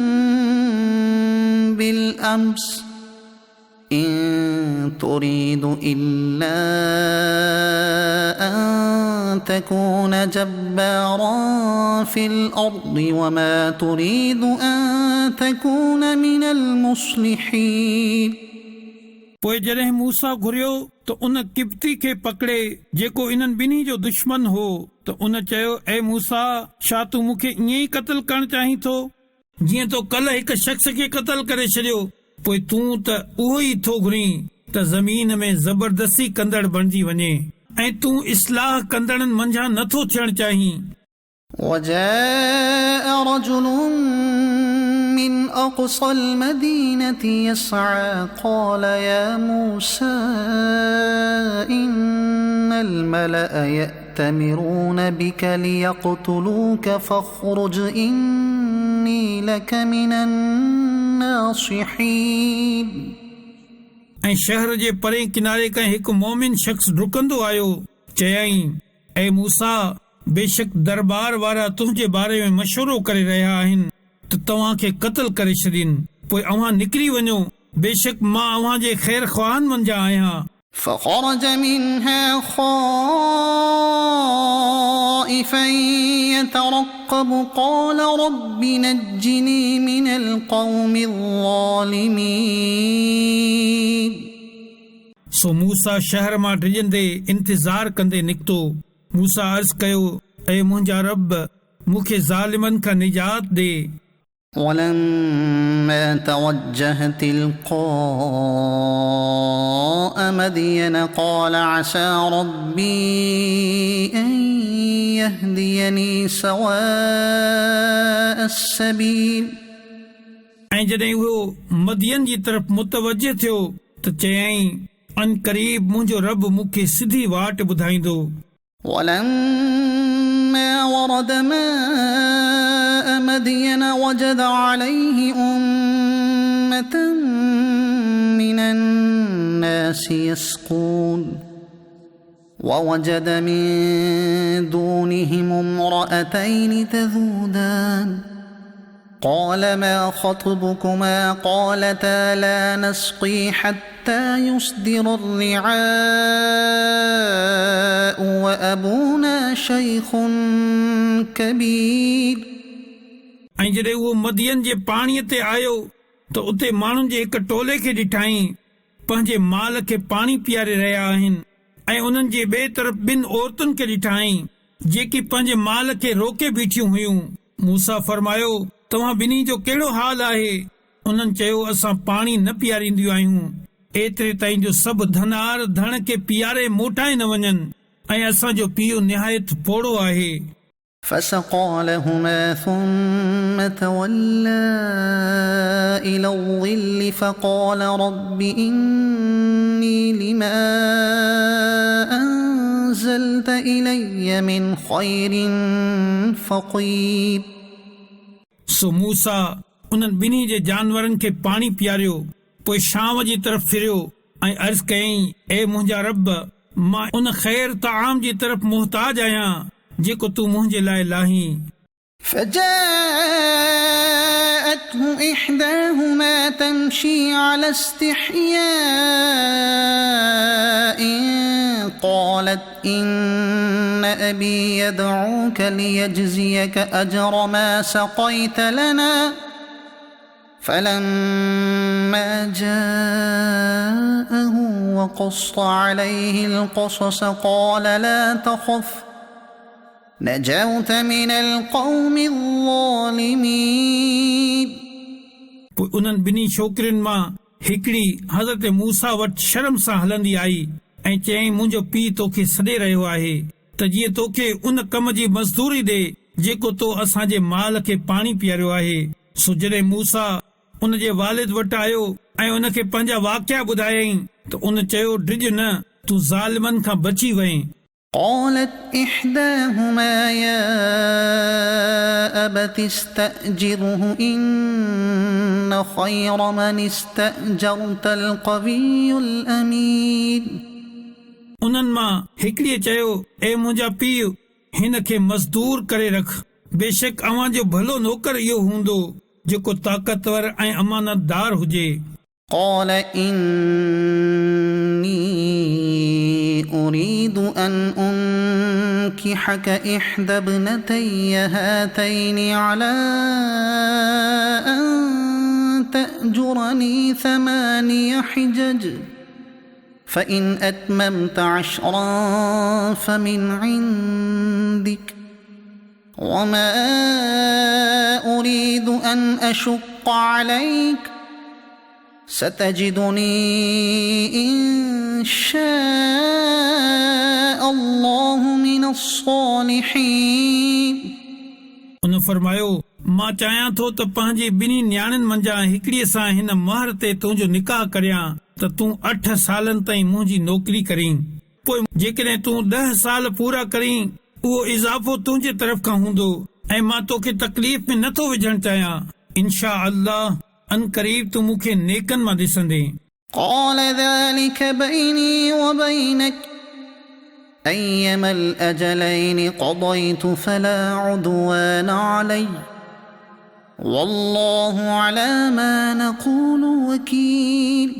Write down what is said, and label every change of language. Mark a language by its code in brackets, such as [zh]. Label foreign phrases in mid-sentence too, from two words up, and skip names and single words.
[ar] بالأمس إن تريد إلا أن تكون جبارا في الأرض وما تريد أن تكون من المصلحين. [sd] पोइ जॾहिं मूसा घुरियो त उन किब्ती खे पकड़े जेको इन्हनि ॿिन्ही जो दुश्मन हो त उन चयो ऐ मूसा छा तूं मूंखे ईअं ई क़त्ल करणु चाहीं थो जीअं तो कल्ह हिकु शख़्स खे क़त्ल करे छॾियो. पोइ तूं त उहो ई थो घुरीं त ज़मीन में ज़बरदस्ती कंदड़ बणिजी वञे ऐं तूं इस्लाह कंदड़नि मंझां नथो थियणु चाहीं. [ar] وجاء رجل من أقصى المدينة يسعى قال يا موسى إن الملأ يأتمرون بك ليقتلوك فاخرج إني لك من الناصحين. [sd] ऐं शहर जे परे किनारे खां हिकु मोमिन शख़्स डुकंदो आयो चयाईं ऐ मूसा बेशक दरबार वारा तुंहिंजे बारे में मशवरो करे रहिया आहिनि त तव्हां खे क़त्ल करे छॾीनि. पोइ अव्हां निकिरी वञो बेशक मां अव्हां जे ख़ैर ख़्वाहनि मंझां आहियां. [ar] فخرج منها خائفا يترقب قال رب نجني من القوم الظالمين. [sd] सो मूसा शहर मां डिॼंदे इंतज़ार कंदे निकितो. मूसा अर्ज़ कयो ऐ मुंहिंजा रब मूंखे ज़ालिमनि खां निजात ॾे. [ar] ولما توجه تلقاء مدين قال عسى ربي أن يهديني سواء السبيل. [sd] ऐं जॾहिं उहो मदियन जी तरफ़ मुतवजह थियो त चयाईं अन क़रीब मुंहिंजो रब मूंखे सिधी वाट ॿुधाईंदो. [ar] ولما ورد ماء مدين وجد عليه من الناس يسقون ووجد من دونهم امرأتين تذودان قال ما خطبكما قالتا لا نسقي حتى يصدر الرعاء وأبونا شيخ كبير [sd] ऐं जॾहिं उहो मदियन जे पाणीअ ते आयो त उते माण्हुनि जे हिक टोले खे ॾिठाई पंहिंजे माल खे पाणी पीआरे रहिया आहिनि ऐं उन्हनि जे ॿिए तरफ़ ॿिनि औरतुनि खे ॾिठाई जेकी पंहिंजे माल खे रोके बीठियूं हुयूं। मूसा फरमायो तव्हां ॿिन्ही जो कहिड़ो हाल आहे? उन्हनि चयो असां पाणी न पीआरींदियूं आहियूं एतिरे ताईं जो सभु धनार धण खे पीआरे मोटाए न वञनि ऐं असांजो पीउ निहायत पोड़ो आहे। [ar] فسقى لهما ثم تولى إلى الظل فقال رب إني لما أنزلت إلي من خير فقير [sd] सो मूसा उन्हनि ॿिन्ही जे जानवरनि खे पाणी पीआरियो पोइ शाम जी तरफ़ फिरियो ऐं अर्ज़ कयईं ए मुंहिंजा रब मां उन ख़ैर ताम जी तरफ़ मुहताज आहियां जेको तूं मुंहिंजे लाइ लाहीं। [ar] فجاءته إحداهما تمشي على استحياء قالت إن أبي يدعوك ليجزيك أجر ما سقيت لنا فلما جاءه وقص عليه القصص قال لا تخف نجوت من القوم الظالمين [sd] पोइ उन्हनि ॿिन्ही छोकिरियुनि मां हिकिड़ी हज़रत मूसा वटि शर्म सां हलंदी आई ऐं चयईं मुंहिंजो पीउ तोखे सॾे रहियो आहे त जीअं तोखे उन कम जी मज़दूरी ॾे जेको तो असांजे माल खे पाणी पीआरियो आहे। सो जॾहिं मूसा उन जे वालिद वटि आयो ऐं उनखे पंहिंजा वाक़िया ॿुधायईं त उन चयो डिॼ न तूं ज़ालिमनि खां बची वएं। [ar] قالت إحداهما يا أبت استأجره إن خير من استأجرت القوي الأمين [sd] उन्हनि मां हिकिड़ीअ चयो ए मुंहिंजा पीउ हिन खे मज़दूर करे रख बेशक अव्हां जो भलो नौकर इहो हूंदो जेको ताक़तवर ऐं अमानतदार हुजे। [ar] قال إني أريد أن أنكحك إحدى ابنتي هاتين على أن تأجرني 8 حجج فإن أتممت 10 فمن عندك وما أريد أن أشق عليك ستجدني إن شاء الله من الصالحين [sd] उन फरमायो मां चाहियां थो त पंहिंजी ॿिन्ही न्याणियुनि मंझां हिकिड़ीअ सां हिन महर ते तुंहिंजो निकाह करियां त तूं 8 सालनि ताईं मुंहिंजी नौकरी करीं पोइ जेकॾहिं तूं 10 साल पूरा करीं उहो इज़ाफ़ो तुंहिंजे तरफ़ खां हूंदो ऐं मां तोखे तकलीफ़ में नथो विझणु चाहियां [ar] إن شاء الله [sd] अन करीब तूं मूंखे नेकनि मां ॾिसंदे। [ar] قال ذلك بيني وبينك أيما الأجلين قضيت فلا عدوان علي والله على ما نقول وكيل